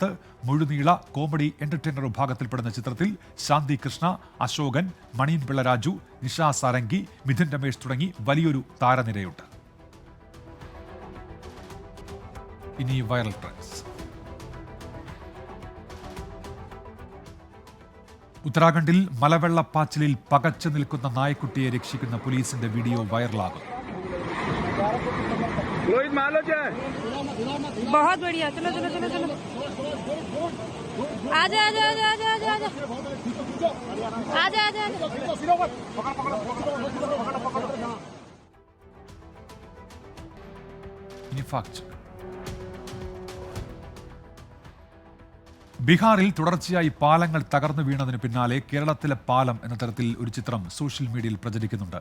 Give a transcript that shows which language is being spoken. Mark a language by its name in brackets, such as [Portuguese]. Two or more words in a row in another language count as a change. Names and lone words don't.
[Malayalam] മുഴുനീള [English] comedy entertainer [Malayalam] വിഭാഗത്തിൽപ്പെടുന്ന ചിത്രത്തിൽ ശാന്തി കൃഷ്ണ, അശോകൻ, മണിയൻ പിള്ള രാജു, നിഷ സാരംഗി, മിഥുൻ രമേശ് തുടങ്ങി വലിയൊരു താരനിരയുണ്ട്. ഇനി [English] viral trends. [Malayalam] ഉത്തരാഖണ്ഡിൽ മലവെള്ളപ്പാച്ചിലിൽ പകച്ചു നിൽക്കുന്ന നായക്കുട്ടിയെ രക്ഷിക്കുന്ന പോലീസിന്റെ വീഡിയോ വൈറലാകും. [Hindi] बहुत बढ़िया, चलो चलो चलो चलो, आजा आजा आजा आजा आजा आजा आजा आजा आजा। [Malayalam] ഇനി ഫാക്ട്. ബീഹാറിൽ തുടർച്ചയായി പാലങ്ങൾ തകർന്നു വീണതിന് പിന്നാലെ കേരളത്തിലെ പാലം എന്ന തരത്തിൽ ഒരു ചിത്രം [English] social mediayil [Malayalam] പ്രചരിക്കുന്നുണ്ട്.